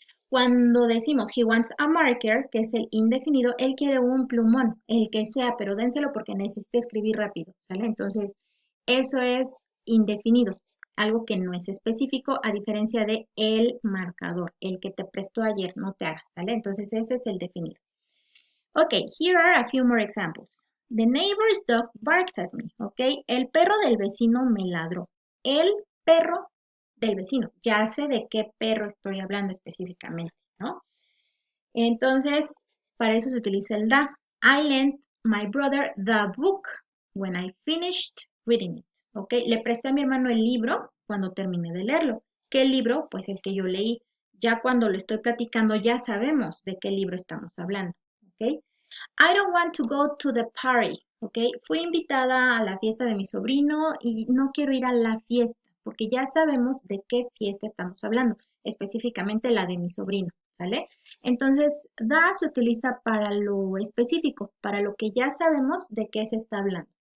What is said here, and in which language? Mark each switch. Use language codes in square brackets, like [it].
[es] Cuando decimos [en] he wants a marker, [es] que es el indefinido, él quiere un plumón, el que sea, pero dénselo porque necesita escribir rápido, ¿sale? Entonces, eso es indefinido, algo que no es específico, a diferencia de el marcador, el que te prestó ayer, no te hagas, ¿sale? Entonces, ese es el definido. [en] Okay, here are a few more examples. The neighbor's dog barked at me, ¿ok? [es] El perro del vecino me ladró. El perro del vecino. Ya sé de qué perro estoy hablando específicamente, ¿no? Entonces, para eso se utiliza el da. [en] I lent my brother the book when I finished reading it, ¿ok? [es] Le presté a mi hermano el libro cuando terminé de leerlo. ¿Qué libro? Pues el que yo leí. Ya cuando lo estoy platicando ya sabemos de qué libro estamos hablando, ¿ok? [en] I don't want to go to the party, ¿ok? [es] Fui invitada a la fiesta de mi sobrino y no quiero ir a la fiesta, porque ya sabemos de qué fiesta estamos hablando, específicamente la de mi sobrino, ¿sale? Entonces, da se utiliza para lo específico, para lo que ya sabemos de qué se está hablando.